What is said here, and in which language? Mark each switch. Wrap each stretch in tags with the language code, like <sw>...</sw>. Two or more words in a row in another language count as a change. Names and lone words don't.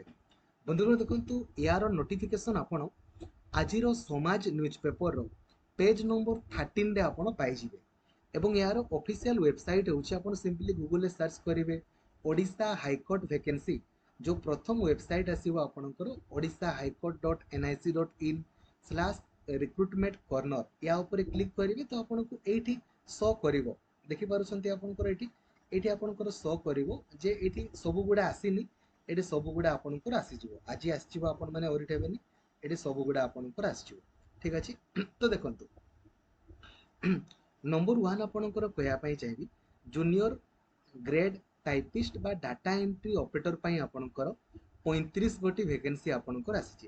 <or>ବନ୍ଧୁଗଣ ଦେଖନ୍ତୁ, ଏହାର ନୋଟିଫିକେସନ ଆପଣ ଆଜିର ସମାଜ</or> <en>newspaperର page number</en> <or>13ରେ ଆପଣ ପାଇଯିବେ ଏବଂ ଏହାର</or> <en>official website</en> <or>ହେଉଛି, ଆପଣ ସିମ୍ପଲି ଗୁଗଲରେ ସର୍ଚ୍ଚ କରିବେ ଓଡ଼ିଶା ହାଇକୋର୍ଟ ଭେକେନ୍ସି। ଯେଉଁ ପ୍ରଥମ ୱେବସାଇଟ୍ ଆସିବ ଆପଣଙ୍କର ଓଡ଼ିଶା ହାଇକୋର୍ଟ .nic.in/recruitment corner, ୟା ଉପରେ କ୍ଲିକ୍ କରିବେ ତ ଆପଣଙ୍କୁ ଏଇଠି ଶୋ କରିବ। ଦେଖିପାରୁଛନ୍ତି ଆପଣଙ୍କର ଏଇଠି ଆପଣଙ୍କର ଶୋ କରିବ ଯେ ଏଇଠି ସବୁଗୁଡ଼ା ଆସିନି, ଏଠି ସବୁଗୁଡ଼ା ଆପଣଙ୍କର ଆସିଯିବ। ଆଜି ଆସିଯିବ, ଆପଣମାନେ ଓରିଟ୍ ହେବେନି, ଏଠି ସବୁଗୁଡ଼ା ଆପଣଙ୍କର ଆସିଯିବ। ଠିକ୍ ଅଛି, ତ ଦେଖନ୍ତୁ ନମ୍ବର 1 ଆପଣଙ୍କର କହିବା ପାଇଁ ଚାହିଁବି,</or> <en>junior grade typist</en> <or>ବା</or> <en>data entry operator</en> <or>ପାଇଁ ଆପଣଙ୍କର 35 ଗୋଟି ଭେକେନ୍ସି ଆପଣଙ୍କର ଆସିଛି।</or>